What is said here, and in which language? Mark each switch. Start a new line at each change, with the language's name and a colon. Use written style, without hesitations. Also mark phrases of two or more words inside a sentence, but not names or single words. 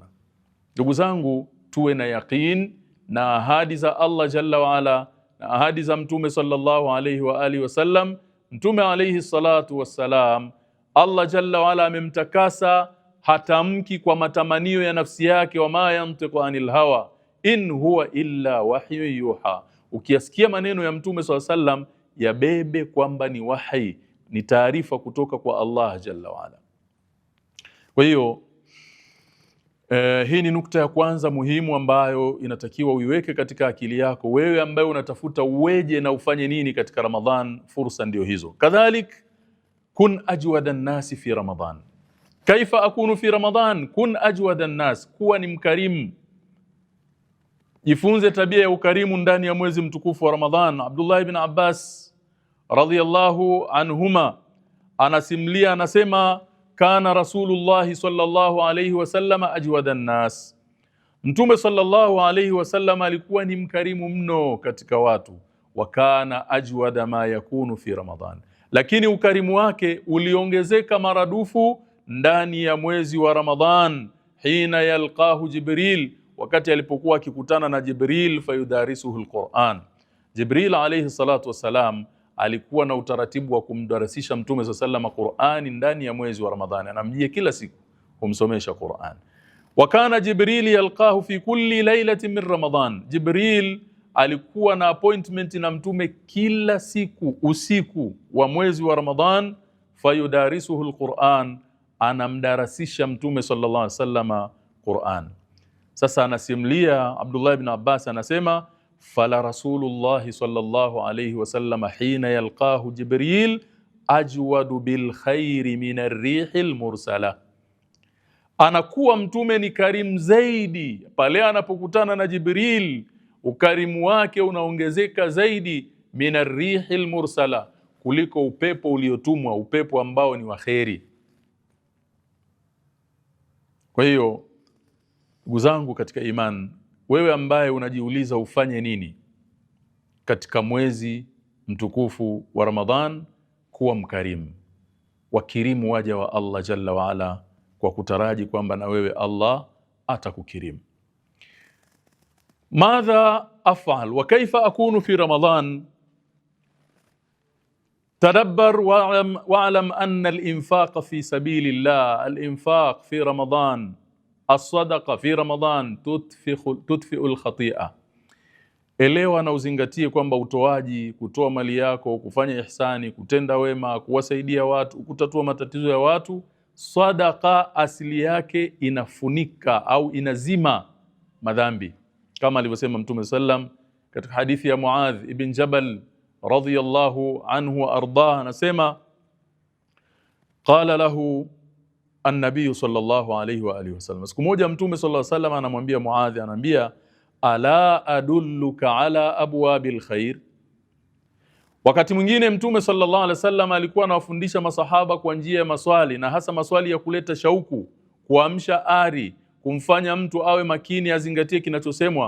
Swahili: Ndugu zangu, tuwe na yaqeen na ahadi za Allah
Arabic: جل وعلا
Swahili: na ahadi za Mtume
Arabic: صلى الله عليه وآله وسلم.
Swahili: Mtume
Arabic: عليه الصلاة والسلام,
Swahili: Allah
Arabic: جل وعلا
Swahili: amemtakasa, hatamki kwa matamanio ya nafsi yake,
Arabic: وما ينطق عن الهوى إن هو إلا وحي يوحى.
Swahili: Ukiyasikia maneno ya Mtume
Arabic: صلى الله عليه وسلم,
Swahili: yabebe kwamba ni wahi, ni taarifa kutoka kwa Allah
Arabic: جل وعلا.
Swahili: Kwa hiyo hii ni nukta ya kwanza muhimu ambayo inatakiwa uiweke katika akili yako, wewe ambaye unatafuta uweje na ufanye nini katika Ramadhan. Fursa ndio hizo.
Arabic: كذلك كن أجود الناس في رمضان. كيف أكون في رمضان? كن أجود الناس,
Swahili: kuwa ni mkarimu. Jifunze tabia ya ukarimu ndani ya mwezi mtukufu wa Ramadhan. Abdullah ibn Abbas
Arabic: رضي الله عنهما
Swahili: anasimulia, anasema
Arabic: كان رسول الله صلى الله عليه وسلم أجود الناس,
Swahili: Mtume
Arabic: صلى الله عليه وسلم
Swahili: alikuwa ni mkarimu mno katika watu.
Arabic: وكان أجود ما يكون في رمضان,
Swahili: lakini ukarimu wake uliongezeka maradufu ndani ya mwezi wa Ramadhan.
Arabic: حين يلقاه جبريل,
Swahili: wakati alipokuwa akikutana na Jibril
Arabic: فيدارسه القرآن.
Swahili: Jibril
Arabic: عليه الصلاة والسلام
Swahili: alikuwa na utaratibu wa kumdarasisha Mtume
Arabic: صلى الله عليه وسلم
Swahili: Qur'ani ndani ya mwezi wa Ramadhani, anamjia kila siku kumsomesha Qur'an.
Arabic: وكان جبريل يلقاه في كل ليلة من رمضان,
Swahili: Jibril alikuwa na appointment na Mtume kila siku usiku wa mwezi wa Ramadhan,
Arabic: فيدارسه القرآن,
Swahili: anamdarasisha Mtume
Arabic: صلى الله عليه وسلم
Swahili: Qur'an. Sasa anasimulia Abdullah ibn Abbas, anasema
Arabic: فلرسول الله صلى الله عليه وسلم حين يلقاه جبريل أجود بالخير من الريح المرسلة,
Swahili: anakuwa Mtume ni karimu zaidi pale anapokutana na Jibril, ukarimu wake unaongezeka zaidi
Arabic: من الريح المرسلة,
Swahili: kuliko upepo uliotumwa, upepo ambao ni wa kheri. Kwa hiyo ndugu zangu katika iman, wewe ambaye unajiuliza ufanye nini katika mwezi mtukufu wa Ramadhan, kuwa mkarimu, wakirimu waja wa Allah
Arabic: جل وعلا,
Swahili: kwa kutaraji kwamba na wewe Allah atakukirimu.
Arabic: ماذا أفعل وكيف أكون في رمضان? تدبر واعلم أن الإنفاق في سبيل الله، الإنفاق في رمضان، الصدقة في رمضان تطفئ الخطيئة.
Swahili: Elewa na uzingatie kwamba utoaji, kutoa mali yako, kufanya ihsani, kutenda wema, kuwasaidia watu, kutatua matatizo ya watu, sadaqa asili yake inafunika au inazima madhambi, kama alivyosema Mtume sallam katika hadithi ya Muadh ibn Jabal
Arabic: رضي الله عنه وأرضاه,
Swahili: anasema
Arabic: قال له النبي صلى الله عليه وآله وسلم,
Swahili: siku moja Mtume
Arabic: صلى الله عليه وسلم
Swahili: anamwambia Muadh, anamwambia
Arabic: ألا أدلك على أبواب الخير.
Swahili: Wakati mwingine Mtume
Arabic: صلى الله عليه وسلم
Swahili: alikuwa anawafundisha masahaba kwa njia ya maswali, na hasa maswali ya kuleta shauku, kuamsha ari, kumfanya mtu awe makini, azingatie kinachosemwa.